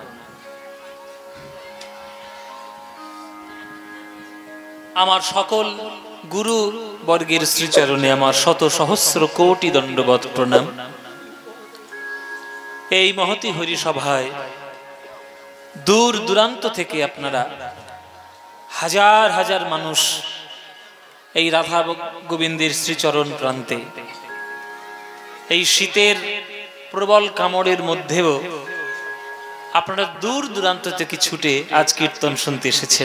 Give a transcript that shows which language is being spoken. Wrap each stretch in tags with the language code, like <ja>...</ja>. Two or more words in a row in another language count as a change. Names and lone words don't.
<bn>আমার সকল গুরু বর্গের শ্রীচরণে আমার শত সহস্র কোটি দণ্ডবৎ প্রণাম। এই মহতি হরি সভায় দূর দূরান্ত থেকে আপনারা হাজার হাজার মানুষ এই রাধা গোবিন্দের শ্রীচরণ প্রান্তে এই শীতের প্রবল কামড়ের মধ্যেও আপনারা দূর দূরান্ত থেকে ছুটে আজ কীর্তন শুনতে এসেছেন।</bn>